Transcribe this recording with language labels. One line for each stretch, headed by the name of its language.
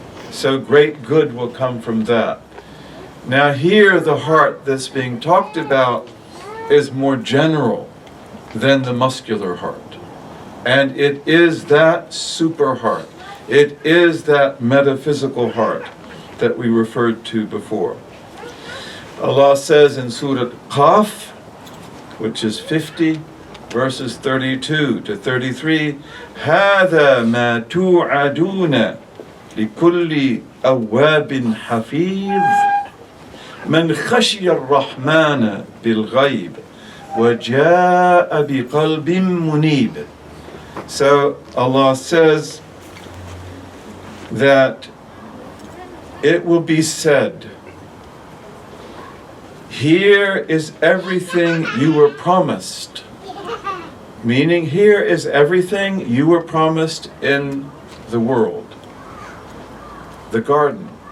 English: So great good will come from that. Now here, the heart that's being talked about is more general than the muscular heart. And it is that super heart. It is that metaphysical heart that we referred to before. Allah says in Surah Qaf, which is 50, verses 32 to 33,
Arabic: هَذَا مَا تُوعَدُونَ لِكُلِّ أَوَّابٍ حَفِيظٍ مَنْ خَشِيَ الرَّحْمَنَ بِالْغَيْبِ وَجَاءَ بِقَلْبٍ مُنِيبٍ.
English: So Allah says that it will be said, here is everything you were promised. Meaning, here is everything you were promised in the world, the garden.